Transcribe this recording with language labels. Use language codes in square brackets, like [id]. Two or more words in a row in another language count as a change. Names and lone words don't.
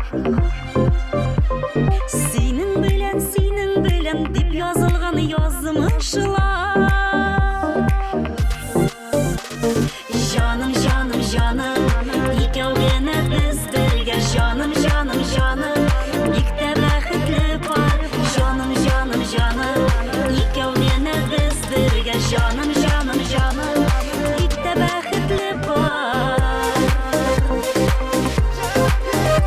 [kk] Сенің білем деп жазылған yazmışlar. [tt] Жаным, жаным, жаным, икәүгенә без бергә. Жаным, жаным, жаным, бик тә бәхетле бар. Жаным, жаным, жаным, икәүгенә без бергә. Жаным, жаным, жаным, бик тә бәхетле бар.